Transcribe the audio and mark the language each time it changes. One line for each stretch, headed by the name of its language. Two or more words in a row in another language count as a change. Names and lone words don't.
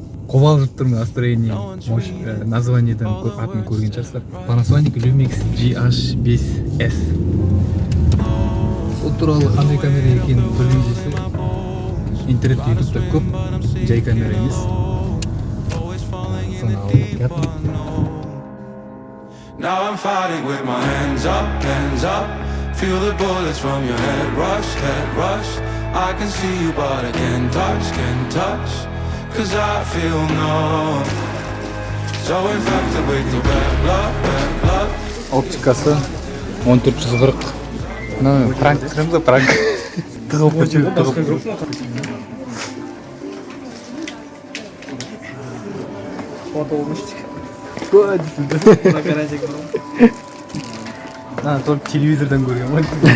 Kazakh: Қобалжып тұрмын, настроение, названиеден атын көрген шығарсыздар. Panasonic Lumix GH5S. Ол туралы қандай камера екенін білгім келсе, интернет, ютубта көп, жай камера емес. Соны алып жатырмын.
English: Now I'm fighting with my hands up. Feel the bullets from your head rush. I can see you but I can't touch. Cause I feel numb. So infected with your bad blood.
Kazakh: Оптикасы 1440. Ну, пранк түсіреміз ғой, пранк. Тығылып көшеді, только телевизордан көрген ғой.